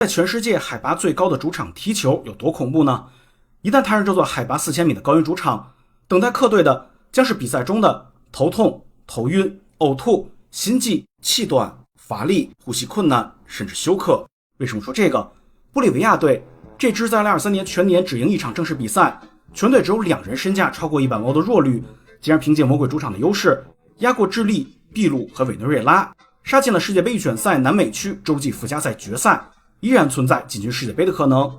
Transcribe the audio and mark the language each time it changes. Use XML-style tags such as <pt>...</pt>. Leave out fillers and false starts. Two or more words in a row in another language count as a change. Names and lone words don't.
<zh>在全世界海拔最高的主场踢球有多恐怖呢？一旦踏上这座海拔4000米的高原主场，等待客队的将是比赛中的头痛、头暈、呕吐、心悸、气短、乏力、呼吸困难，甚至休克。为什麼說这個？玻利維亞隊這支在2023年全年只贏一場正式比賽，全隊只有2人身價超過100萬歐的弱旅，竟然憑借魔鬼主場的優勢壓過智利、秘魯和委內瑞拉，殺進了世界杯預選賽南美區洲際附加賽決賽，依然存在進軍世界杯的可能。</zh>